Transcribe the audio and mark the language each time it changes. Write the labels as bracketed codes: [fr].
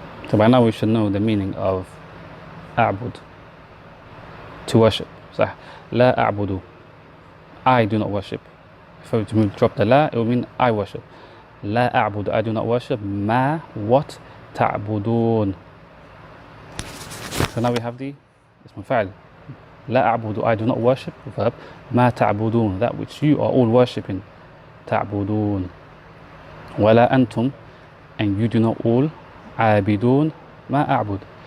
[en] So by now we should know the meaning of أَعْبُد. To worship. صح. [ar] لا أعبد. [en] I do not worship. If I were to drop the la, it will mean I worship. [ar] لا أعبد, [en] I do not worship. [ar] ما, [en] what, [ar] تعبدون. [en] So now we have the اسم فاعل. [ar] لا أعبد, [en] I do not worship. Verb. [ar] ما تعبدون, [en] that which you are all worshipping. [ar] تعبدون. ولا أنتم, [en] and you do not all. [ar] عابدون ما أعبد.